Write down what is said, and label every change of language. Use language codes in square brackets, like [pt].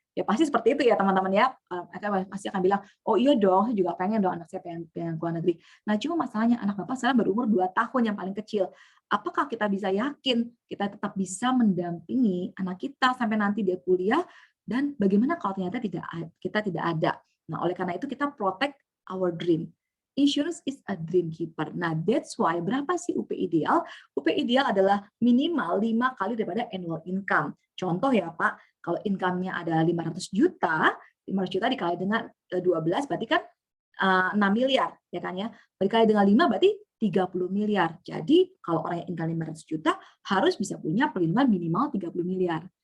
[id] Ya pasti seperti itu ya teman-teman ya. Mereka pasti akan bilang, oh iya dong, saya juga pengen dong anak saya pengen ke luar negeri. Nah cuma masalahnya anak Bapak sekarang berumur 2 tahun yang paling kecil. Apakah kita bisa yakin kita tetap bisa mendampingi anak kita sampai nanti dia kuliah, dan bagaimana kalau ternyata kita tidak ada? Nah oleh karena itu kita [en] protect our dream. Insurance is a dream keeper. Nah, that's why [id] berapa sih UP ideal? UP ideal adalah minimal 5 kali daripada [en] annual income. [id] Contoh ya Pak, kalau income-nya ada 500 juta, 500 juta dikali dengan 12 berarti kan 6 miliar, ya kan ya. Dikali dengan 5 berarti 30 miliar. Jadi kalau orang yang income 500 juta harus bisa punya pelindungan minimal 30 miliar.